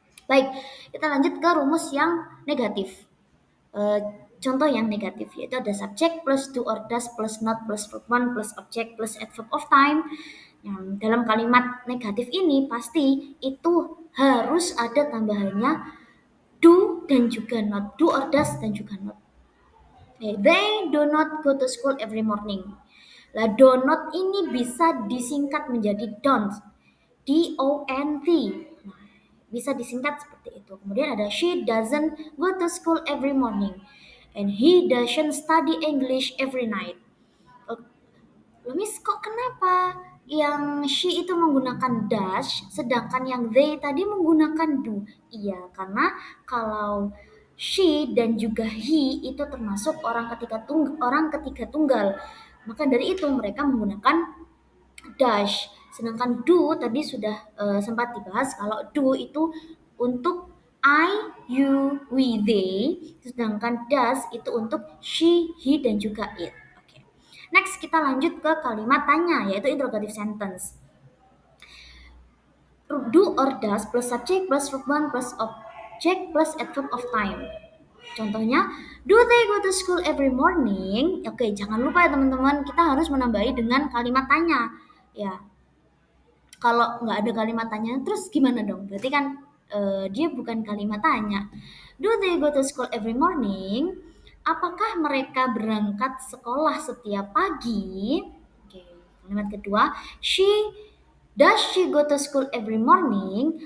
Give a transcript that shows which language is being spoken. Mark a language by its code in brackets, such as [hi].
[id] Baik, kita lanjut ke rumus yang negatif. Contoh yang negatif yaitu ada [en] subject plus do or does plus not plus verb one plus object plus adverb of time. [id] Yang dalam kalimat negatif ini pasti itu harus ada tambahannya do dan juga not, do or does dan juga not. [en] They do not go to school every morning. [id] Lah donut ini bisa disingkat menjadi don't. DONT. Nah, bisa disingkat seperti itu. Kemudian ada [en] she doesn't go to school every morning and he doesn't study English every night. [id] Miss, kok kenapa yang she itu menggunakan dash sedangkan yang they tadi menggunakan do? Iya, karena kalau she dan juga he itu termasuk orang ketiga tunggal. Maka dari itu mereka menggunakan dash. Sedangkan do tadi sudah sempat dibahas kalau do itu untuk I, you, we, they. Sedangkan does itu untuk she, he, dan juga it. Oke. Next kita lanjut ke kalimat tanya, yaitu interrogative sentence. [en] Do or does plus subject plus verb 1 plus object plus adverb of time. Contohnya, do they go to school every morning? [id] Oke, jangan lupa ya teman-teman, kita harus menambahi dengan kalimat tanya. Ya, kalau nggak ada kalimat tanya, terus gimana dong? Berarti kan dia bukan kalimat tanya. [en] Do they go to school every morning? [id] Apakah mereka berangkat sekolah setiap pagi? [en] Oke, [id] kalimat kedua, [en] does she go to school every morning?